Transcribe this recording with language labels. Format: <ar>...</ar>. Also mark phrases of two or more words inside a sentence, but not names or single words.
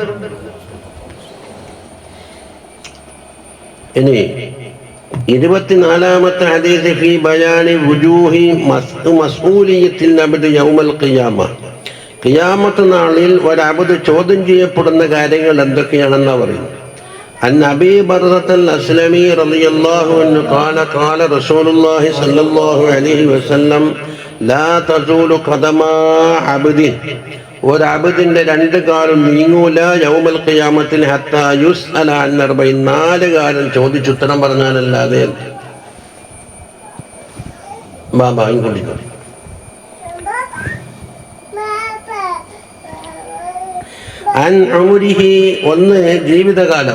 <ml>ഇനി 24-ാമത്തെ ഹദീസ്</ml> <ar>في بيان وجوه مسؤولية العبد يوم القيامة,</ar> <ml>ഖിയാമത്ത് നാളിൽ ഒരബ്ദ് ചോദ്യം ചെയ്യപ്പെടുന്ന കാര്യങ്ങൾ എന്തൊക്കെയാണെന്നാ പറയുന്നത്.</ml> <ar>عن أبي برزة الأسلمي رضي الله عنه قال قال رسول الله صلى الله عليه وسلم لا تزول قدم عبد,</ar> <ml>ഒരബ്ദിന്റെ രണ്ട് കാലും നീങ്ങൂല യൗമൽ ഖിയാമത്തിൽ</ml> <ar>حتى يسأل عن</ar> <ml>44 കാലം ചോദിച്ചുത്തരം പറഞ്ഞാലല്ലാതെ.</ml> <ar>عن عمره,</ar> <ml>ഒന്ന് ജീവിതകാലം.</ml>